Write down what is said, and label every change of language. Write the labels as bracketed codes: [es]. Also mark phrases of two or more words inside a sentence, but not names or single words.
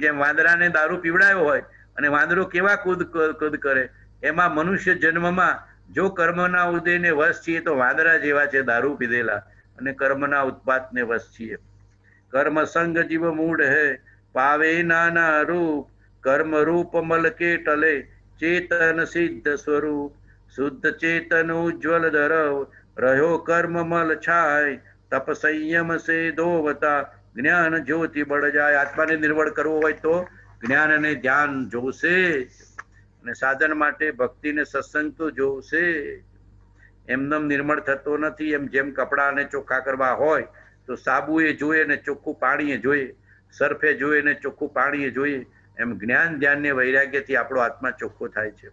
[gu] જેમ વાંદરાને દારૂ પીવડાયો હોય અને વાંદરો કેવા કૂદ કરે, એમાં મનુષ્ય જન્મમાં જો કર્મના ઉદયને વશ છીએ તો વાંદરા જેવા છે, દારૂ પીધેલા, અને કર્મના ઉત્પાતને વશ છીએ. [hi] कर्म संग जीव मूल है, पावे नाना रूप, कर्म रूप मल के टले, चेतन सिद्ध स्वरूप, शुद्ध चेतन उज्ज्वल धरव, रहो कर्म मल छाय, तप संयम से धोवता, ज्ञान ज्योति बल जाय. [gu] આત્માને નિર્મળ કરવો હોય તો જ્ઞાન અને ધ્યાન જોશે, અને સાધન માટે ભક્તિ ને સત્સંગ તો જોશે. એમનેમ નિર્મળ થતો નથી. એમ જેમ કપડાને ચોખ્ખા કરવા હોય તો સાબુ એ જોઈએ ને ચોખ્ખું પાણી એ જોઈએ, સર્ફે જોઈએ ને ચોખ્ખું પાણી એ જોઈએ, એમ જ્ઞાન ધ્યાન ને વૈરાગ્યથી આપણો આત્મા ચોખ્ખો થાય છે.